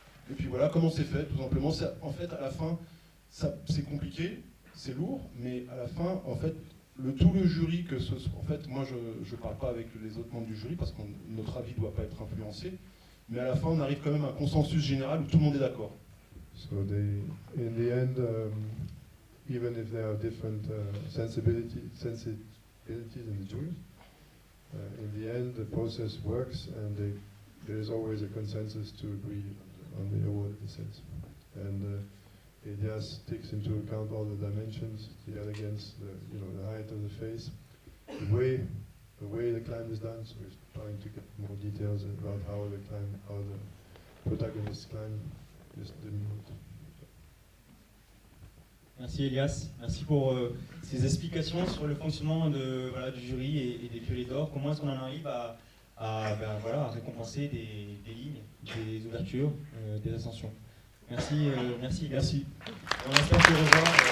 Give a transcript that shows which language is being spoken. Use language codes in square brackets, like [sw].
[fr] Et puis voilà comment c'est fait, tout simplement. En fait, à la fin, c'est compliqué, c'est lourd, mais à la fin, en fait, tout le jury, en fait, moi je ne parle pas avec les autres membres du jury parce que notre avis ne doit pas être influencé, mais à la fin, on arrive quand même à un consensus général où tout le monde est d'accord. [en] So in the end, even if there are different sensibilities in the jury, in the end the process works and there is always a consensus to agree on the award of the sense. And Elias takes into account all the dimensions, the elegance, the height of the face, the way the climb is done. So he's trying to get more details about how the protagonists climb. [fr] Merci Elias, merci pour ces explications sur le fonctionnement du jury et des Piolets d'Or. Comment est-ce qu'on en arrive à récompenser des lignes, des ouvertures, des ascensions. Merci Elias. Merci. On espère te revoir.